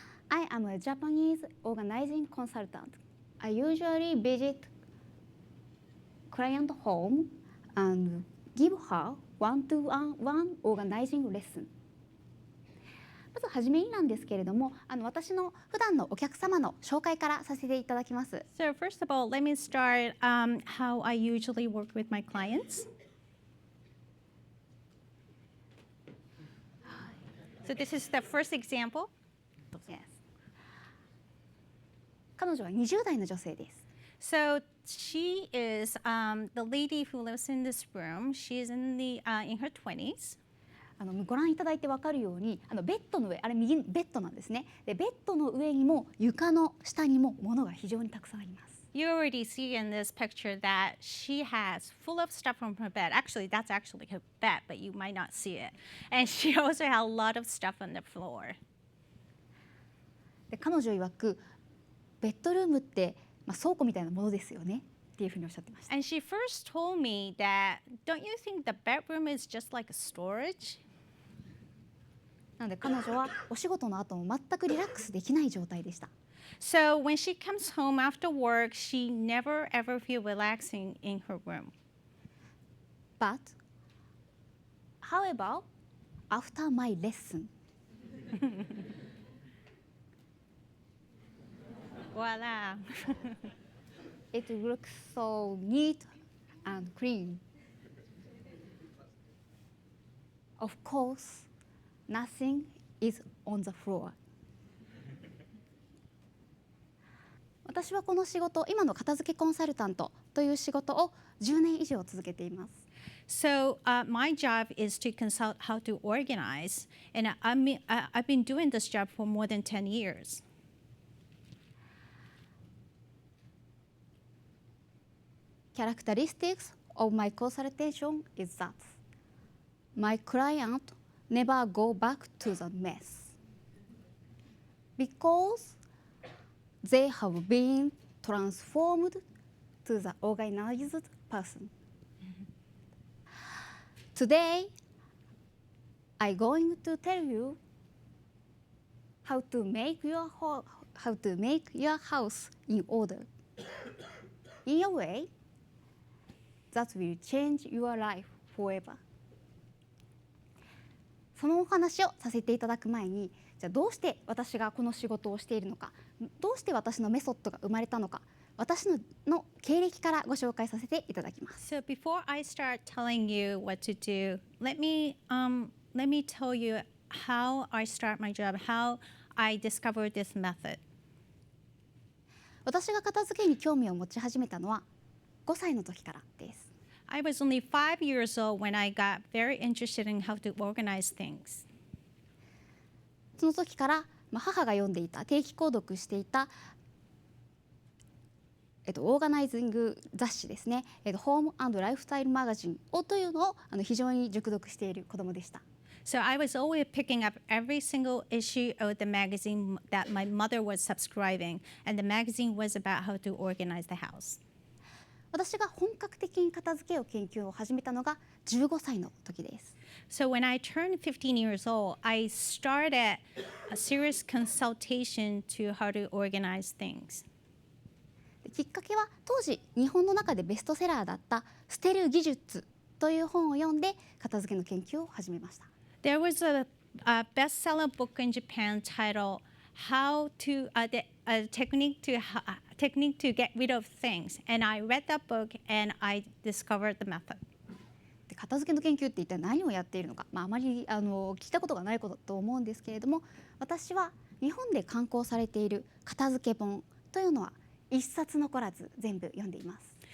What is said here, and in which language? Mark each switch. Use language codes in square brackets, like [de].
[en] I am a Japanese organizing consultant. I usually visit client home and give her one-to-one organizing lesson. [ja] まずはじめになんですけれども、私の普段のお客様の紹介からさせていただきます。 [en] So first of all, let me start how I usually work with my clients. So this is the first example. Yes. [ja] 彼女は20代の女性です。 [en] So she is the lady who lives in this room. She is in her 20s. [ja] ご覧いただいて分かるようにベッドの上、あれ右ベッドなんですね。でベッドの上にも床の下にも物が非常にたくさんあります。 [en] You already see in this picture that she has full of stuff from her bed. Actually, that's actually her bed, but you might not see it. And she also has a lot of stuff on the floor. [ja] で彼女曰くベッドルームって、倉庫みたいなものですよねっていうふうにおっしゃってました。 [en] And she first told me that, don't you think the bedroom is just like a storage? [ja] なので彼女はお仕事の後も全くリラックスできない状態でした。 [en] So when she comes home after work, she never ever feel relaxing in her room. But, however, after my lesson, Voila. it looks so neat and clean. Of course, nothing is on the floor. [ja] 私はこの仕事、今の片付けコンサルタントという仕事を10年以上続けています。 [en] So my job is to consult how to organize, and I've been doing this job for more than 10 years. Characteristics of my consultation is that my client never go back to the mess because they have been transformed to the organized person. Today, I'm going to tell you how to make your house in order in a way that will change your life forever. [ja] そのお話をさせていただく前に、じゃあどうして私がこの仕事をしているのか、どうして私のメソッドが生まれたのか、私の経歴からご紹介させていただきます。 [en] So before I start telling you what to do, let me tell you how I start my job, how I discovered this method. [ja] 私が片付けに興味を持ち始めたのは5歳の時からです。 [en] I was only 5 years old when I got very interested in how to organize things. [ja] その時から、母が読んでいた定期購読していた、オーガナイジング雑誌ですね、ホーム&ライフスタイルマガジンというのを非常に熟読している子供でした。 [en] So I was always picking up every single issue of the magazine that my mother was subscribing, and the magazine was about how to organize the house. [ja] 私が本格的に片付けを研究を始めたのが15歳の時です。 [en] So when I turned 15 years old, I started a serious consultation to how to organize things. [ja] きっかけは当時日本の中でベストセラーだった捨てる技術という本を読んで片付けの研究を始めました。 [en] There was a bestseller book in Japan titled "How to Technique to Get Rid of Things," and I read that book and I discovered the method. [ja] で片付けの研究って一体何をやっているのか、あまり聞いたことがないことと思うんですけれども、私は日本で刊行されている片付け本というのは一冊残らず全部読んでいます。